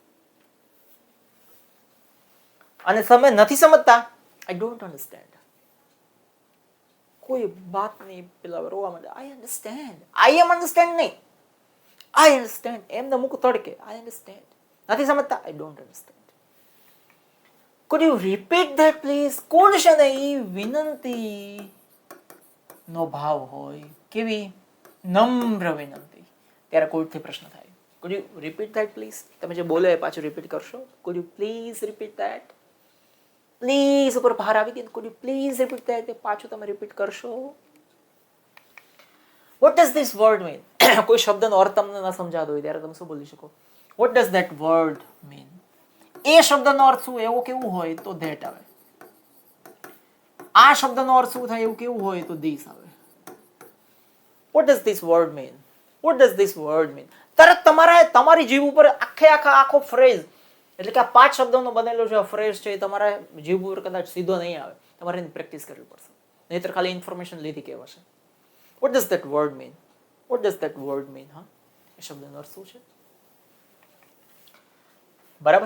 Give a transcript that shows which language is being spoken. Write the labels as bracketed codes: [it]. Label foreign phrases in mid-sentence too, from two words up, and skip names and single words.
[gu] અને તમે નથી સમજતા, [en] I don't understand. [gu] કોઈ વાતની પેલા રોવા માંડે, [en] I understand. I am understand નહીં, I understand. [gu] એમને મૂક તડકે, [en] I understand. [gu] નથી સમજતા, [en] I don't understand. Could you repeat that please? [gu] કોણ છે ને એ વિનંતી નો ભાવ હોય, કેવી નમ્ર વિનંતી, ત્યારે કોઈથી પ્રશ્ન થાય. [en] Could you repeat that please? [gu] તમે જે બોલે પાછું રિપીટ કરશો? [en] Could you please repeat that? [gu] પ્લીઝ ઉપર ભાર આવી ગઈ. [en] Could you please repeat that? [gu] પાછું તમે રિપીટ કરશો? [en] What does this word mean? [gu] કોઈ શબ્દનો અર્થ તમને ન સમજાતો હોય ત્યારે તમે શું બોલી શકો? [en] What does that word mean? [gu] એ શબ્દનો અર્થ શું એવો કેવું હોય તો ધેટ આવે. આ શબ્દનો અર્થ શું થાય એવું કેવું હોય તો ધીસ આવે. [en] What does this word mean? What does this word mean? [gu] તરત તમારી જીભ ઉપર આખો ફ્રેઝ, એટલે કે આ 5 શબ્દોનો બનેલો જે ફ્રેઝ છે એ તમારા જીભ ઉપર કદાચ સીધો નહીં આવે. તમારે એની પ્રેક્ટિસ કરવી પડશે, નહીંતર ખાલી ઇન્ફોર્મેશન લીધી કહેવાશે. [en] What does that word mean? What does that word mean? [gu] હા, એ શબ્દનો અર્થ શું છે? બરાબર.